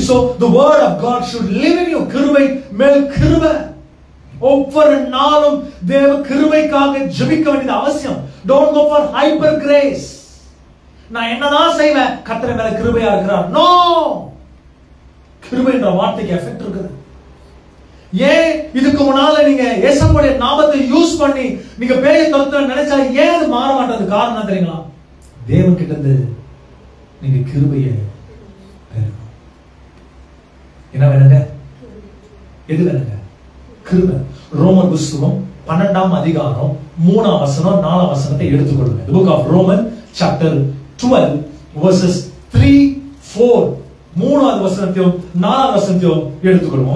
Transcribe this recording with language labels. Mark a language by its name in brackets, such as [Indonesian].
[English] So the word of God should live in you. [Tamil] கிருபை மேல் கிருபை. ஒவ்வொரு நாளும் தேவ கிருபைக்காக ஜெபிக்க வேண்டியது அவசியம். [English] Don't go for hyper grace. [Tamil] நான் என்னதான் செய்வேன்? கர்த்தர் மேல கிருபையா இருக்கிறார். நோ. கிருபைன்ற வார்த்தைக்கு எஃபெக்ட் இருக்குது. ஏன் இதுக்கு முன்னால நீங்க இயேசுவுடைய நாமத்தை யூஸ் பண்ணி நீங்க பேயை துரத்த நினைச்சா ஏன் அது மாற மாட்டது? காரணம் தெரியுங்களா? தேவன் கிட்ட இருந்து நீங்க கிருபையை பெறணும். என்ன வேணுங்க? எது வேணுங்க? கிருபை. ரோமர் புத்தகம் 12ஆம் அதிகாரம் 3ஆம் வசனம் 4ஆம் வசனத்தை எடுத்துக்கொள்ளுங்க. [English] The book of Romans chapter 12 verses 3, 4 [Tamil] மூணாவது வசனத்தையும் 4ஆவது வசனத்தையும் எடுத்துக்கொள்ளுங்க.